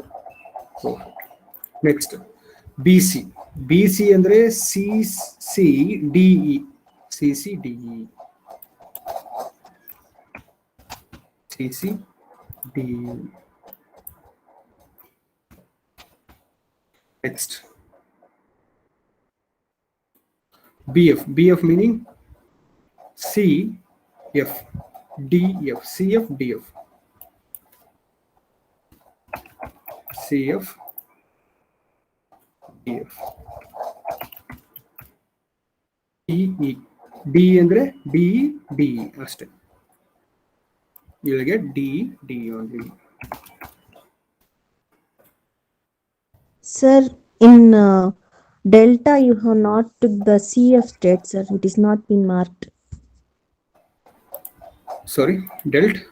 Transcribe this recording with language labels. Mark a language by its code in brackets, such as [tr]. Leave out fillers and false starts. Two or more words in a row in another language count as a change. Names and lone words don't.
[en] Perfect. Next BC. [kn] BC andre CCDE. CCDE. CCDE. [en] Next BF. BF meaning CF. DF. CF DF. CF DF. DE. [kn] D andre DE DE ಅಷ್ಟೇ. [en] You will get DE DE only. Sir, in delta, you have not took the CF state, sir. It is not been marked. Sorry, delt.